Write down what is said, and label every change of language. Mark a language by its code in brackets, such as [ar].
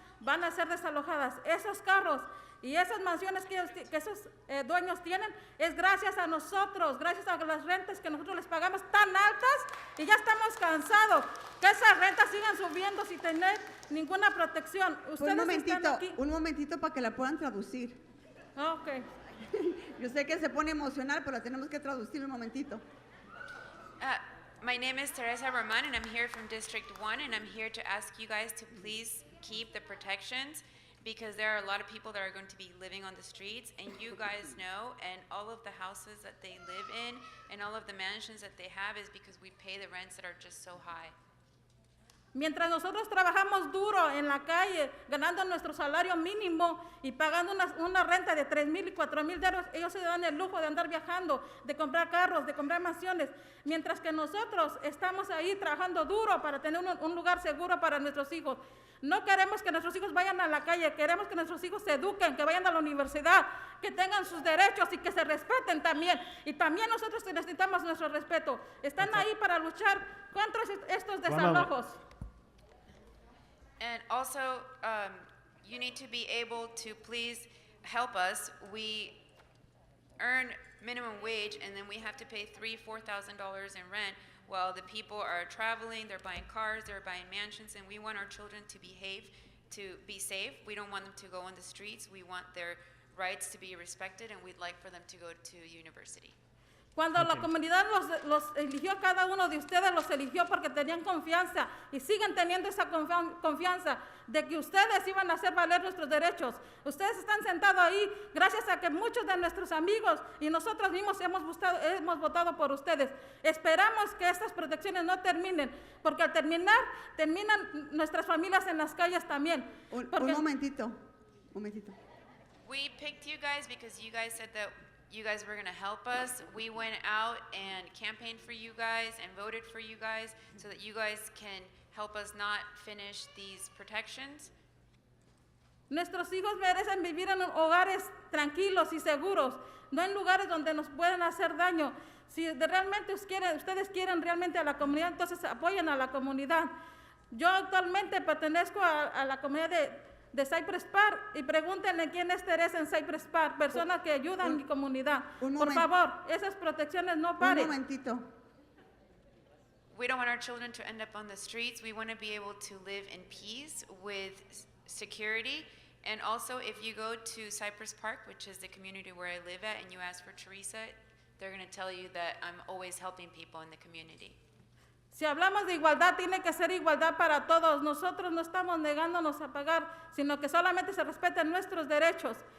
[es] van a ser desalojadas. Esos carros y esas mansiones que esos dueños tienen es gracias a nosotros, gracias a las rentas que nosotros les pagamos tan altas y ya estamos cansados que esas rentas sigan subiendo sin tener ninguna protección. Ustedes están aquí. Un momentito para que la puedan traducir. Ok. Yo sé que se pone emocional, pero la tenemos que traducir un momentito. [en] My name is Teresa Roman, and I'm here from District 1, and I'm here to ask you guys to please keep the protections because there are a lot of people that are going to be living on the streets, and you guys know, and all of the houses that they live in and all of the mansions that they have is because we pay the rents that are just so high. [es] Mientras nosotros trabajamos duro en la calle, ganando nuestro salario mínimo y pagando una renta de 3,000 y 4,000 euros, ellos se dan el lujo de andar viajando, de comprar carros, de comprar mansiones, mientras que nosotros estamos ahí trabajando duro para tener un lugar seguro para nuestros hijos. No queremos que nuestros hijos vayan a la calle, queremos que nuestros hijos se eduquen, que vayan a la universidad, que tengan sus derechos y que se respeten también. Y también nosotros necesitamos nuestro respeto. Están ahí para luchar contra estos desalojos. [en] And also, you need to be able to please help us. We earn minimum wage, and then we have to pay $3,000-4,000 in rent while the people are traveling, they're buying cars, they're buying mansions, and we want our children to behave, to be safe. We don't want them to go on the streets. We want their rights to be respected, and we'd like for them to go to university. [es] Cuando la comunidad los eligió, cada uno de ustedes los eligió porque tenían confianza y siguen teniendo esa confianza de que ustedes iban a hacer valer nuestros derechos. Ustedes están sentados ahí gracias a que muchos de nuestros amigos y nosotros mismos hemos votado por ustedes. Esperamos que estas protecciones no terminen, porque al terminar, terminan nuestras familias en las calles también. Un momentito. [en] We picked you guys because you guys said that you guys were going to help us. We went out and campaigned for you guys and voted for you guys so that you guys can help us not finish these protections. [es] Nuestros hijos merecen vivir en hogares tranquilos y seguros, no en lugares donde nos pueden hacer daño. Si realmente ustedes quieren realmente a la comunidad, entonces apoyen a la comunidad. Yo actualmente pertenezco a la comunidad de Cypress Park y pregúntenle quién es Teresa en Cypress Park, personas que ayudan a mi comunidad. Por favor, esas protecciones no paren. Un momentito. [en] We don't want our children to end up on the streets. We want to be able to live in peace with security. And also, if you go to Cypress Park, which is the community where I live at, and you ask for Teresa, they're going to tell you that I'm always helping people in the community. [es] Si hablamos de igualdad, tiene que ser igualdad para todos. Nosotros no estamos negándonos a pagar, sino que solamente se respeten nuestros derechos.